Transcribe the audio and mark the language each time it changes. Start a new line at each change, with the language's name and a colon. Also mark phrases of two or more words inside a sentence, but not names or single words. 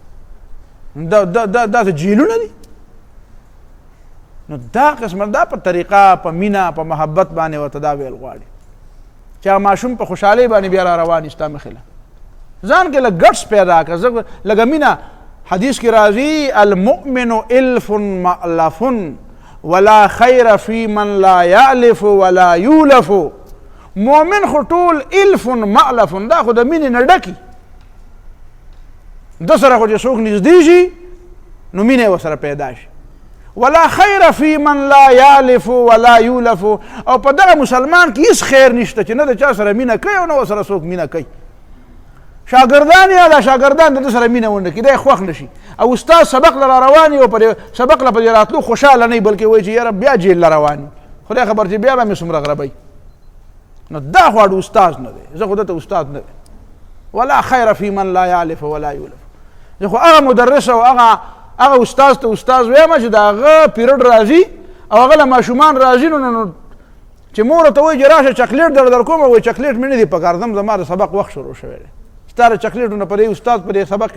Pashto: دا جیلونه دي نو دا قسمه دا په طریقه په مینه په محبت باندې ورته دا ویل غواړي چې هغه ماشوم په خوشحالۍ باندې بیا را روان ستا مخې له ځان کې لږ ګټس پیدا کړه لږه مینه حدیث کې راځي
Arabic: المؤمن الف مألف ولا خیر فی من لا یألف ولا یولف
Pashto: مؤمن خو ټول
Arabic: الف مألف
Pashto: دا خو د مینې نه ډکي د سره خو چې څوک نږدې شي نو مینه یې ورسره پیدا شي
Arabic: ولا خیر فی من لا یالف ولا یولف
Pashto: او په دغه مسلمان کې هیڅ خیر نشته چې نه د چا سره مینه کوي او نه ورسره څوک مینه کوي شاګردان یا دا شاګردان د سره مینه ونه کړي دی خوښ نشي او استاد سبق لره روان او په سبق له په راتلو خوشاله نه بلکې وایي چې یاره بیا جیل له روان خدای خبر چې بیا به مې څومره غربوي نو دا خو د استاد نه دی زه خو دته استاد نه دی
Arabic: ولا خیر فی من لا یالف ولا یولف
Pashto: زه خو هغه مدرس او هغه استاد ته استاد وایم چې د هغه پیریډ راځي او هغه له ماشومان راځي نو چې مور ته وایي چې راشه چاکلیټ در کوم وایي چاکلیټ مې نه دی پکار زما د سبق وخت شروع شوی دی ستا د چاکلیټونه په دې استاد په دې سبق